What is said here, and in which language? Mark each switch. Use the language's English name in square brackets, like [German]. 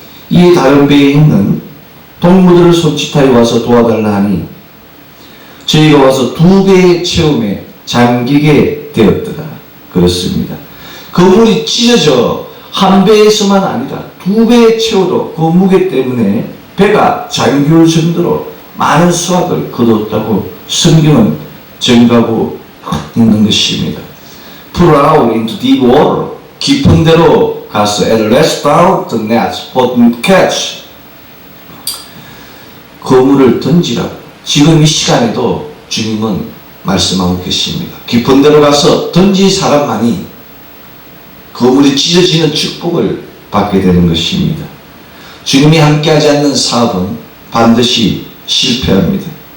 [Korean] 이 다른 배에 있는 동무들을 손짓하여 와서 도와달라 하니 저희가 와서 2배의 체험에 잠기게 되었더라. 그렇습니다. 그물이 찢어져 한 배에서만 아니라 2배의 채워도 그 무게 때문에 배가 잠길 정도로 많은 수확을 거두었다고 성경은 증가하고 있는 것입니다. [English] Pull out into deep water. 깊은 데로 가서 and let down the nets for catch. [Korean] 그물을 던지라. 지금 이 시간에도 주님은 말씀하고 계십니다. 깊은 데로 가서 던진 사람만이 그물이 찢어지는 축복을 받게 되는 것입니다. 주님이 함께하지 않는 사업은 반드시 실패합니다.